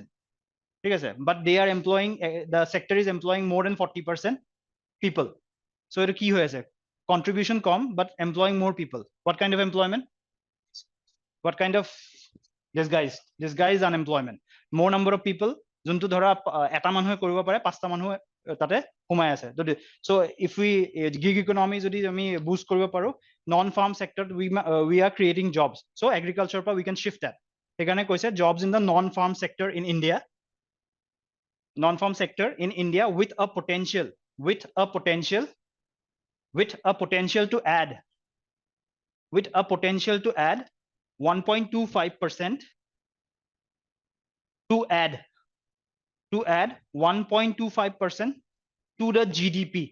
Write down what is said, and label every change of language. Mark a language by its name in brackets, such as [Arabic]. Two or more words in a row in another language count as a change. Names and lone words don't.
[English] But they are employing, the sector is employing more than 40% people. So it key hoy contribution com, but employing more people. What kind of employment? What kind of disguised unemployment? More number of people. [Assamese] যোনটো ধৰা এটা মানুহে কৰিব পাৰে, পাঁচটা মানুহ তাতে সোমাই আছে। [English] So if we gig economy [Assamese] যদি আমি [English] boost [Assamese] কৰিব পাৰো, [English] non farm sector we are creating jobs. So agriculture পৰা we can shift that. [Assamese] সেইকাৰণে কৈছে [English] jobs in the non farm sector in India, non-farm sector in India with a potential to add 1.25% to add 1.25% to the GDP.